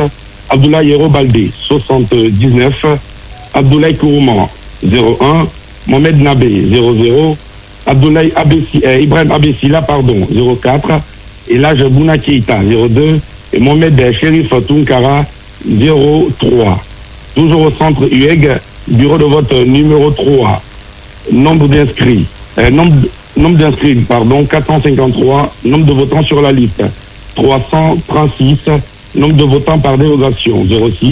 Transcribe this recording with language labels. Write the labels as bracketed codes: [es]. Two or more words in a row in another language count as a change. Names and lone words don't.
[fr] Abdoulaye Yero Baldé 79. Abdoulaye Kourouma 01. Mohamed Nabe 00. Abdoulaye Ibrahim Abessila 04. Elage Bouna Keita 02. Et Mohamed Chérif Tunkara 03. Toujours au centre UEG, bureau de vote numéro 3. Nombre d'inscrits 453. Nombre de votants sur la liste 336. Nombre de votants par dérogation 06.